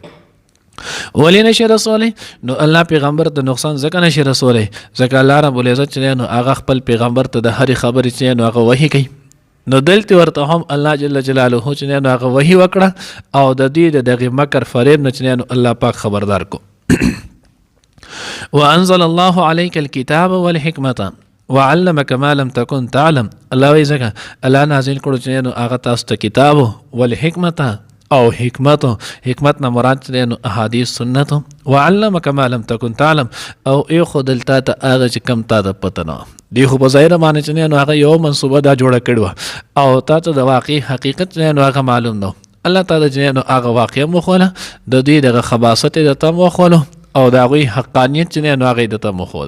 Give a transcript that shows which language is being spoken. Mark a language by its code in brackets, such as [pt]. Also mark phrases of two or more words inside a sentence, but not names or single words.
[ps] ولی نشي رسولی؟ نو الله پیغمبر ته نقصان ځکه نشي رسولی ځکه الله رب العزت چې نو هغه خپل پیغمبر ته د هرې خبرې چې نو هغه وحي کوي. نو دلته ورته هم الله جل جلاله چې نو هغه وحي وکړه او د دې د دغې مکر فریب نه چې نو الله پاک خبردار کو. [ar] وانزل الله عليك الكتاب والحکمة وعلمك ما لم تكن تعلم، [ps] الله وایي ځکه الله نازل کړو چې نو هغه تاسو ته کتاب والحکمة او حکمت نه مراد چې نو احادیث سنت، [ar] وعلمك ما لم تكن تعلم [ps] او ای خودل تا ته هغه چې کم تا ته پته نه دی، خو په ظاهره باندې چې نو هغه یو منصوبه دا جوړه کړې وه او تا ته د واقعي حقیقت چې نو هغه معلوم نه، الله تعالی چې نو هغه واقعه مخوله د دوی دغه خباثت یې درته مخولو او د هغوی حقانیت چې نو هغه یې درته مخولل.